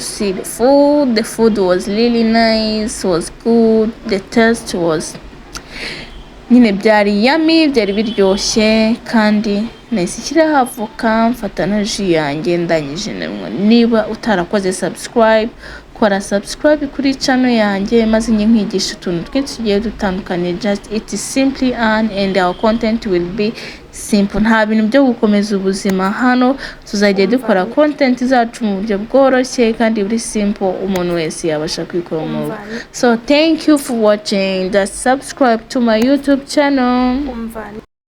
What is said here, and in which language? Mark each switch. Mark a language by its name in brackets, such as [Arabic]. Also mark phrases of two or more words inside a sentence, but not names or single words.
[English] See the food. The food was really nice, was good. The taste was [Kinyarwanda] nyine byari [English] yummy, [Kinyarwanda] byari biryoshye. kandi nahise nshyiraho avoka, mfata na ji yanjye ndangije nanywa. Niba utarakoze subscribe, kora subscribe kuri channel yanjye maze njye nkwigisha utuntu twinshi tugiye dutandukanye. [English] Just it is simply and our content will be simple. [Kinyarwanda] Nta bintu byo gukomeza ubuzima hano, tuzajya dukora content zacu mu buryo bworoshye kandi buri simple, umuntu wese yabasha kwikora mu rugo. [English] So thank you for watching. Just subscribe to my YouTube channel.